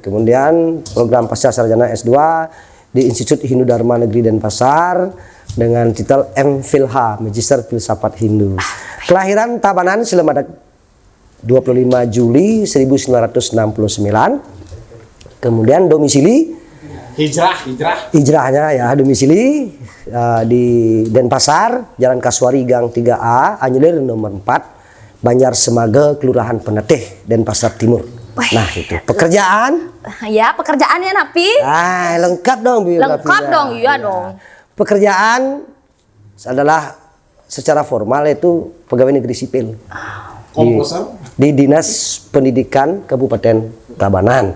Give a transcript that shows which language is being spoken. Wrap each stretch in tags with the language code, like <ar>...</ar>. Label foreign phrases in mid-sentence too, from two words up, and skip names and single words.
<id>Kemudian program pasca sarjana S2 di Institut Hindu Dharma Negeri Denpasar dengan titel MPhilH, Magister Filsafat Hindu. Kelahiran Tabanan Cilemadak 25 Juli 1969. Kemudian domisili hijrahnya ya, domisili di Denpasar, Jalan Kasuari Gang 3A, Anjelir nomor 4. Banjar Semage, Kelurahan Peneteh, Denpasar Timur. Nah, itu pekerjaan. Ya, pekerjaannya Napi. Lengkap dong. Lengkap dong, iya dong. Pekerjaan adalah secara formal itu pegawai negeri sipil. Di Dinas Pendidikan Kabupaten Tabanan.</id>